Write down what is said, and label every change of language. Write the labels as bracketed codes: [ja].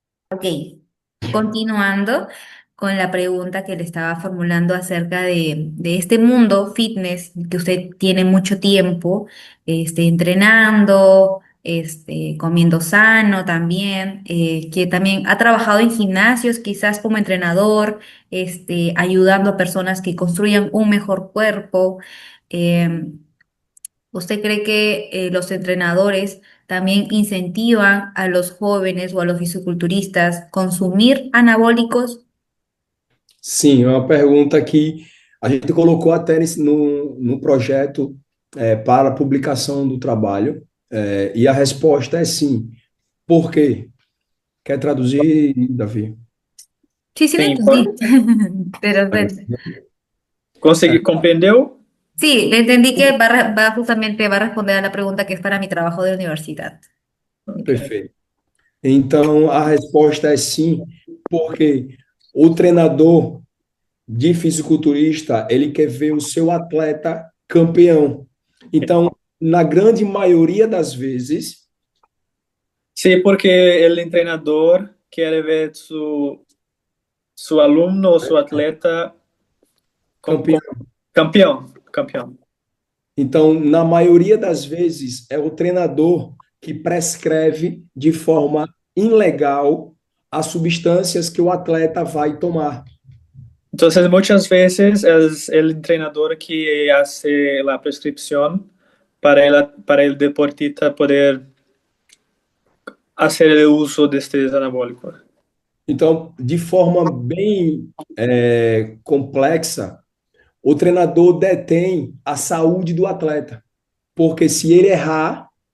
[es] Ok, continuando con la pregunta que le estaba formulando acerca de este mundo fitness, que usted tiene mucho tiempo entrenando, comiendo sano también, que también ha trabajado en gimnasios, quizás como entrenador, ayudando a personas que construyan un mejor cuerpo. Em, ¿Usted cree que los entrenadores también incentivan a los jóvenes o a los fisiculturistas consumir anabólicos? [pt] Sim, é uma pergunta que a gente colocou até no projeto para a publicação do trabalho, e a resposta é sim. Por quê? Quer traduzir, Davi? [es] Sí, sí lo [pt] Sim, [es] entendí. Pero bueno, [pt] É, consegui, compreendeu? [es] sí, le entendí que va justamente va a responder a la pregunta que es para mi trabajo de universidad. Ok. [pt] perfeito. Então, a resposta é sim, porque o treinador de fisiculturista, ele quer ver o seu atleta campeão. Então, na grande maioria das vezes, [es] Sí, porque el entrenador quiere ver su alumno o su atleta como [pt] campeão. [es] campeón, campeón. [pt] Então, na maioria das vezes, é o treinador que prescreve de forma ilegal as substâncias que o atleta vai tomar. [es] Entonces, muchas veces es el entrenador que hace la prescripción para el deportista poder hacer el uso de estos anabólicos. [pt] Então, de forma bem complexa, o treinador detém a saúde do atleta, porque se ele errar,